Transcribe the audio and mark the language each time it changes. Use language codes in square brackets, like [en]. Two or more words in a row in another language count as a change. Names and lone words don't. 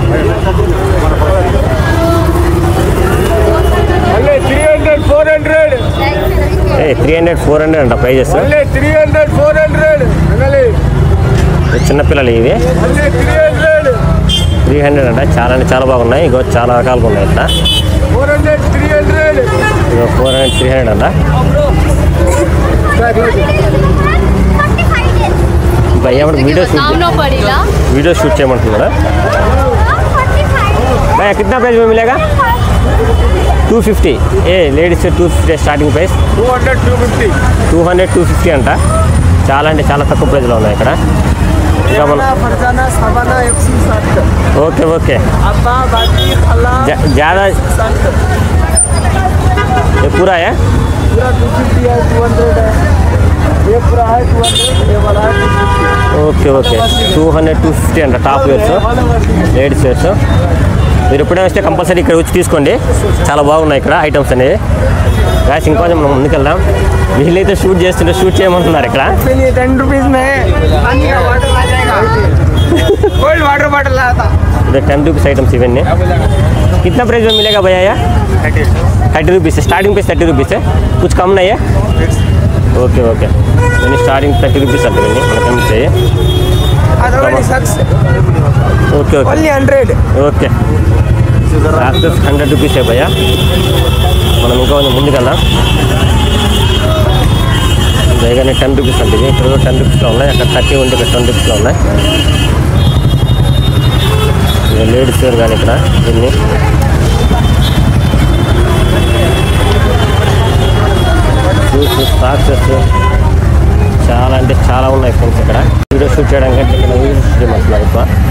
[te] 300-400 అంట ప్రైజెస్ చిన్నపిల్లలు ఇవి 300 అంట చాలా అంటే చాలా బాగున్నాయి ఇగో చాలా రకాలుగా ఉన్నాయి ఇక్కడ 400-300 అంట भैया [en] video shoot [te] చేయమంటున్నారా [hi] भैया कितना प्राइस में मिलेगा [te] 250 ఏ లేడీస్ 250 [en] starting price [te] 200-250 అంట చాలా అంటే చాలా తక్కువ ప్రైస్లో ఉన్నాయి ఇక్కడ ఇంకా మనం [en] okay okay [hi] ज़्यादा ये पूरा है पूरा 250 है 200 है ये पूरा है 200 ये वाला है 250 [en] okay okay [te] 200-250 అంట [en] top wears ladies wears [te] మీరు ఎప్పుడైనా వస్తే కంపల్సరీ ఇక్కడ వచ్చి తీసుకోండి చాలా బాగున్నాయి ఇక్కడ ఐటమ్స్ అనేవి గాయస్ ఇంకొంచెం మనం ముందుకెళ్దాం వీళ్ళైతే షూట్ చేస్తుంటే షూట్ చేయమంటున్నారు ఇక్కడ [hi] 10 रुपीस में पानी का वाटर आ जाएगा [en] cold water bottle [hi] आता इधर 10 [en] rupees items [hi] इवన్నీ कितना प्राइस में मिलेगा भैया 30 रुपीस [en] starting price [hi] 30 रुपीस है कुछ कम नहीं है [en] okay okay [hi] यानी स्टार्टिंग 30 रुपीस [te] అంటే ఇవన్నీ మనకు [hi] चाहिए [en] okay okay [hi] ओनली 100 ओके 100 रुपीस है भैया [te] మనం ఇంకా కొంచెం ముందుకెళ్దాం వేగానే 10 రూపీస్ అంటే ఇక్కడ 10 రూపీస్లో ఉన్నాయి అక్కడ 30 ఉంటే ఇక్కడ 10 రూపీస్లో ఉన్నాయి లేడీస్ వేర్ కానీ ఇక్కడ దీన్ని [en] shoes socks [te] చాలా అంటే చాలా ఉన్నాయి ఫ్రెండ్స్ ఇక్కడ [en] video shoot [te] చేయడానికి అంటే ఇక్కడ [en] video shoot [te] చేయమంటున్నారు ఎక్కువ